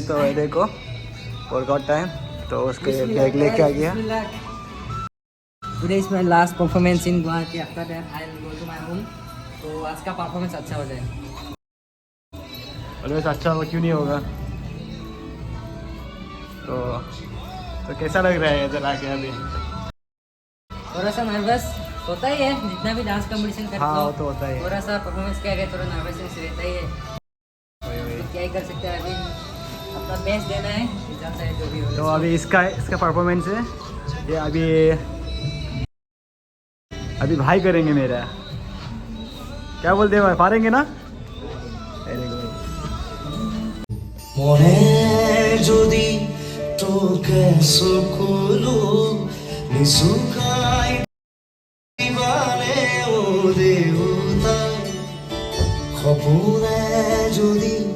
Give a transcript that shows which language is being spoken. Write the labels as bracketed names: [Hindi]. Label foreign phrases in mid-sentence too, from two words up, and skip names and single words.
[Hindi] तो देखो वर्कआउट टाइम, तो उसके बैग लेके आ गया। [English] Today is my last performance in Guwahati. After that I will go to my home. [Hindi] तो आज का परफॉर्मेंस अच्छा हो जाए। ऑलवेज अच्छा होगा, क्यों नहीं होगा। तो कैसा लग रहा है इधर आके अभी? थोड़ा सा नर्वस होता ही है, जितना भी डांस कंपटीशन करते हाँ हो वो तो होता ही है। थोड़ा सा परफॉर्मेंस क्या है, थोड़ा नर्वसनेस रहता ही है। तो क्या ही कर सकते हैं, अभी अपना बेस्ट देना है, जाता है जो भी हो। तो अभी इसका परफॉर्मेंस है ये, अभी भाई करेंगे मेरा। क्या बोलते हैं भाई, पारेंगे ना? [Assamese] মনে যদি তোকে সকলো নিচুকাই দিবানে ও দেউতা, সপোনে যদি